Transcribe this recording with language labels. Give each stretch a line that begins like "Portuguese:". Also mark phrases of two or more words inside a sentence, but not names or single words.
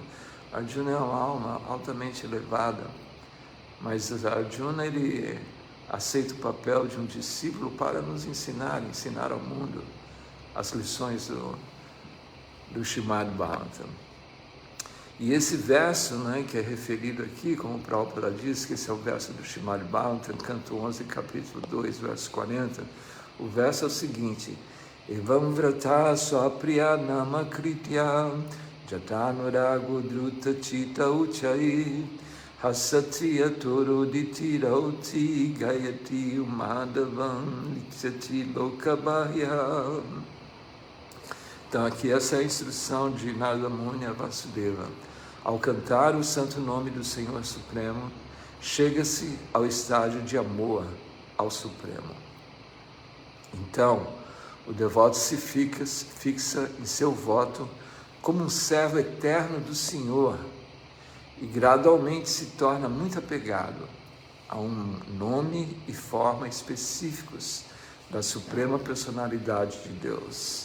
Portuguese: Arjuna é uma alma altamente elevada, mas Arjuna, ele aceita o papel de um discípulo para nos ensinar ao mundo as lições do Srimad Bhagavatam. E esse verso, né, que é referido aqui, como o Prabhupada diz, que esse é o verso do Srimad Bhagavatam, canto 11, capítulo 2, verso 40, o verso é o seguinte,
Sanskrit: Evam vrata swapriya nama kritya jatanurago druta chita uchai hasatriya toroditi rauti gayati umadavam liksati lokabhaya.
Portuguese: Então aqui essa é a instrução de Narada Muni a Vasudeva. Ao cantar o santo nome do Senhor Supremo, chega-se ao estágio de amor ao Supremo. Então, o devoto se fixa em seu voto como um servo eterno do Senhor e gradualmente se torna muito apegado a um nome e forma específicos da Suprema Personalidade de Deus.